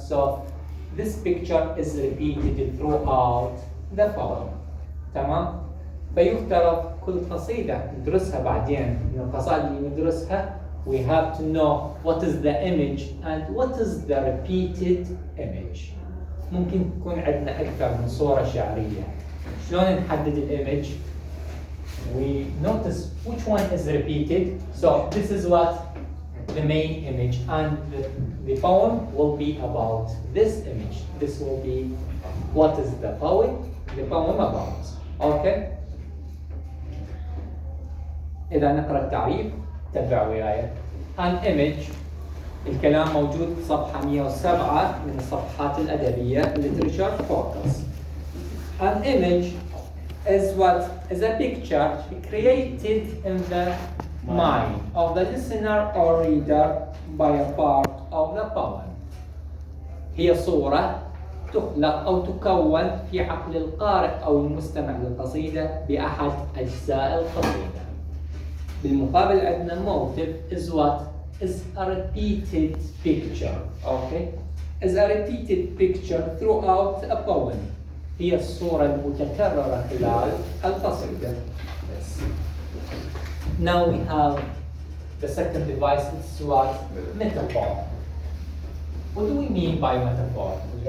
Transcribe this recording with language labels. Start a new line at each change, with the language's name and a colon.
English: So this picture is repeated throughout the poem.
Arabic: تمام؟ فيفترض كل قصيدة ندرسها بعدين من القصائد اللي ندرسها
English: we have to know what is the image and what is the repeated image.
Arabic: ممكن تكون عندنا أكثر من صورة شعرية. شلون نحدد الإيمج؟
English: We notice which one is repeated. So this is what the main image, and the poem will be about this image. This will be what is the poem about. Okay?
Arabic: إذا نقرأ التعريف تبع وياي.
English: An image.
Arabic: الكلام موجود صفحة 107 من الصفحات الأدبية literature focus.
English: An image is what? Is a picture created in the mind of the listener or reader by a part of the poem.
Arabic: هي صورة تخلق أو تكون في عقل القارئ أو المستمع للقصيدة بأحد أجزاء القصيدة. بالمقابل عندنا
English: motive is what? Is a repeated picture. Okay? Is a repeated picture throughout a poem.
Arabic: هي الصورة المتكررة خلال القصيدة.
English: Yes. Now we have the second device. It's what? Metaphor. What do we mean by metaphor?